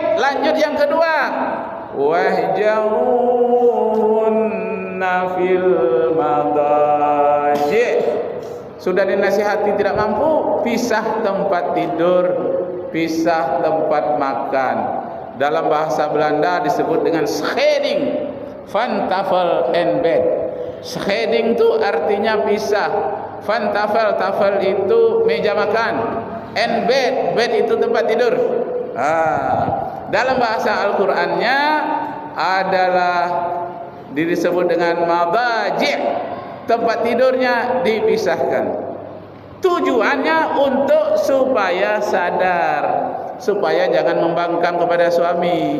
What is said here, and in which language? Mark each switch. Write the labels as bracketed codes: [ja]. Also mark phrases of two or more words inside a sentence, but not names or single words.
[id] Lanjut yang kedua, [ar] واهجروهن في المضاجع. [id] Sudah dinasihati tidak mampu, pisah tempat tidur. pisah tempat makan. Dalam bahasa Belanda disebut dengan [nl] scheiding, van tafel en bed. [id] Scheiding itu artinya pisah, [nl] van tafel, tafel [id] itu meja makan, [nl] en bed, bed [id] itu tempat tidur. Dalam bahasa Al-Qur'annya adalah disebut dengan madaji', tempat tidurnya dipisahkan. Tujuannya untuk supaya sadar, supaya jangan membangkang kepada suami.